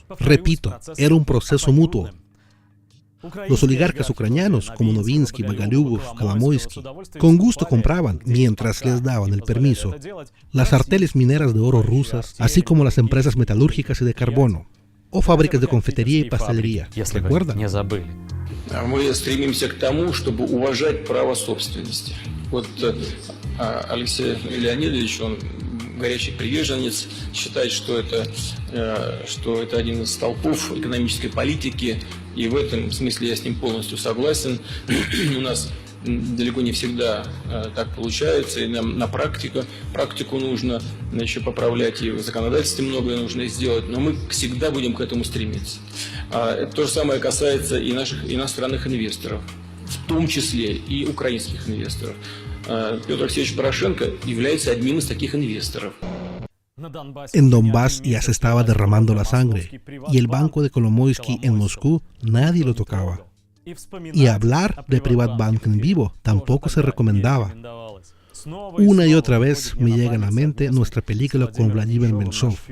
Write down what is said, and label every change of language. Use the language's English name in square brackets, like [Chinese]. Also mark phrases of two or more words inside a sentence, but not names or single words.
[Spanish] Repito, era un proceso mutuo. Los oligarcas ucranianos, como Novinsky, Bogolyubov, Kolomoisky, con gusto compraban, mientras les daban el permiso, las arteles mineras de oro rusas, así como las empresas metalúrgicas y de carbono, o fábricas de confitería y pastelería. ¿Recuerdan? [Russian] Мы стремимся к тому, чтобы уважать право собственности. Вот Алексей Леонидович, он горячий приверженец, считает, что это один из столпов экономической политики, и в этом смысле я с ним полностью согласен. У нас далеко не всегда так получается, и нам на практику нужно еще поправлять, и в законодательстве многое нужно сделать, но мы всегда будем к этому стремиться. То же самое касается и наших иностранных инвесторов, в том числе и украинских инвесторов. Петр Алексеевич Порошенко является одним из таких инвесторов. [Spanish] En Donbass ya se estaba derramando la sangre, y el banco de Kolomoisky en Moscú nadie lo tocaba. Y hablar de Privatbank en vivo tampoco se recomendaba. Una y otra vez me llega a la mente nuestra película con Vladimir Menshov.